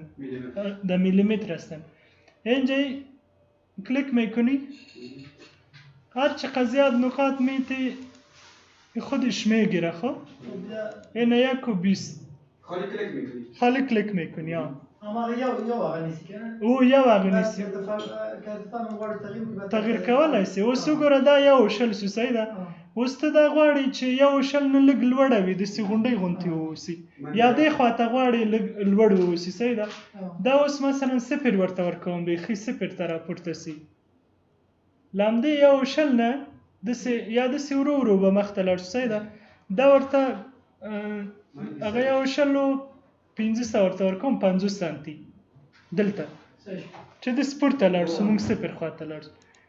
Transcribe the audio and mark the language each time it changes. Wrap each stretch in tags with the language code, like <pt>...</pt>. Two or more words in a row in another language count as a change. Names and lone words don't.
<fa>در میلیمتر هستن اینجا کلیک میکنی هر چقدر زیاد نقاط میتی خودش میگیره خب این 120 خالی کلیک میکنی</fa> <ps>اما یو هغه نیسی کنه او یو هغه نیسی تغییر کولای شي اوس وګوره دا یو شل سو صحیح ده اوس ته دا غواړي چې یو شل نه لږ لوړه وي داسې غونډۍ غونتې واوسي یا دې خواته غواړي لږ لوړ واوسي صحیح ده دا اوس مثلا 0 ورته ورکوم بیخي 0 ته راپورته سي له همدې یو شل نه داسې یا داسې ورو ورو به مخته لاړ شو صحیح ده دا ورته هغه یو شلو 15 ورته ورکوم 50 سانتي دلته چې د سپورت ته لاړ شو موږ 0 خواته لاړ شو</ps>